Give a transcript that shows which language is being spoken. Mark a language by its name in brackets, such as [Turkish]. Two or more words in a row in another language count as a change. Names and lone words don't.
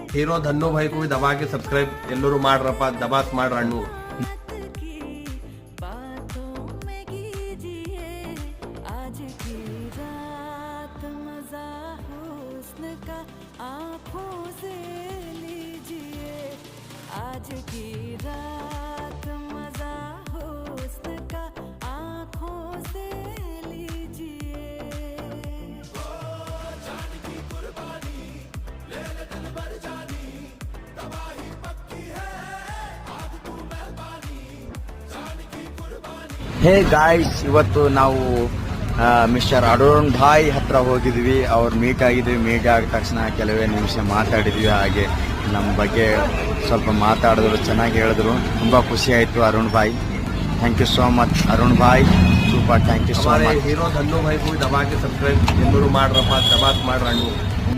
[Hindi] हीरो धन्नो भाई को भी दबा के सब्सक्राइब [Kannada] ಎಲ್ಲರೂ ಮಾಡ್ರಪ್ಪ ದಬಾಸ್ ಮಾಡ್ರ ಅಣ್ಣು [Hindi] आज की रात मजा हुस्न का आँखों से लीजिए जान की कुर्बानी ले ले दिल भर जानी तबाही पक्की है आज तू मेहरबानी जान की कुर्बानी [English] hey guys, [Kannada] ಇವತ್ತು ನಾವು ಮಿಸ್ಟರ್ ಅರುಣ್ ಭಾಯ್ ಹತ್ರ ಹೋಗಿದ್ವಿ. ಅವ್ರು ಮೀಟ್ ಆಗಿದ್ವಿ. ಮೀಟ್ ಆಗಿದ ತಕ್ಷಣ ಕೆಲವೇ ನಿಮಿಷ ಮಾತಾಡಿದ್ವಿ. ಹಾಗೆ ನಮ್ಮ ಬಗ್ಗೆ ಸ್ವಲ್ಪ ಮಾತಾಡಿದ್ರು, ಚೆನ್ನಾಗಿ ಹೇಳಿದ್ರು. ತುಂಬ ಖುಷಿ ಆಯಿತು ಅರುಣ್ ಭಾಯ್. [English] thank you so much [Kannada] ಅರುಣ್ ಭಾಯ್, ಸೂಪರ್. [English] thank you so much. [Hindi] हीरो धन्नो भाई को भी दबा के सब्सक्राइब [Kannada] ಎಲ್ಲರೂ ಮಾಡ್ರಪ್ಪ ದಬಾಸ್ ಮಾಡ್ರ ಅಣ್ಣು